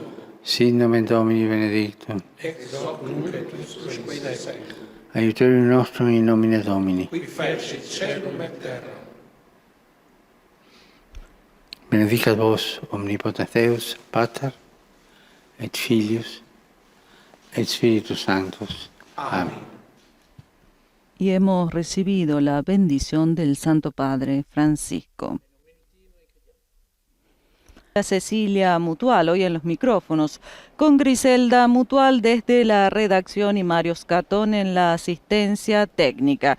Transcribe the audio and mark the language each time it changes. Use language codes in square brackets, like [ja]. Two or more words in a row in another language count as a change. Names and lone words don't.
[la] Sit nomen Domini benedictum. Ex hoc nunc et usque in seculum. Aiuterium nostrum in nomine Domini. Qui fecit caelum et terra. Benedicat vos omnipotens Deus, Pater, et Filius, et Spiritus Sanctus. [es] Amén. Y hemos recibido la bendición del Santo Padre Francisco. Cecilia Mutual, hoy en los micrófonos, con Griselda Mutual desde la redacción y Mario Scatón en la asistencia técnica.